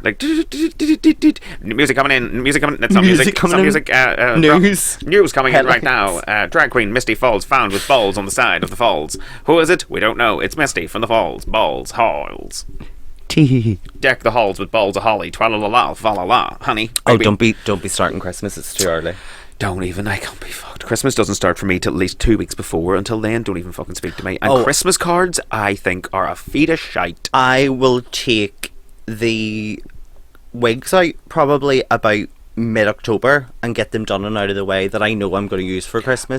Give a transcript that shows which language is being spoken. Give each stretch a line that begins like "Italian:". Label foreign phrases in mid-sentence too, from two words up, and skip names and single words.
English: Like, music coming in. That's not music. Some music. News coming in right now. Drag queen Misty Falls found with balls on the side of the falls. Who is it? We don't know. It's Misty from the falls. Balls. Halls. tea. Deck the halls with balls of holly. Twala-la-la, fa-la-la, honey. Oh, Baby. don't be starting Christmas. It's too early. Don't even. I can't be fucked. Christmas doesn't start for me till at least 2 weeks before. Until then, don't even fucking speak to me. And Christmas cards, I think, are a feat of shite. I will take the wigs out probably about mid-October and get them done and out of the way that I know I'm going to use for Christmas.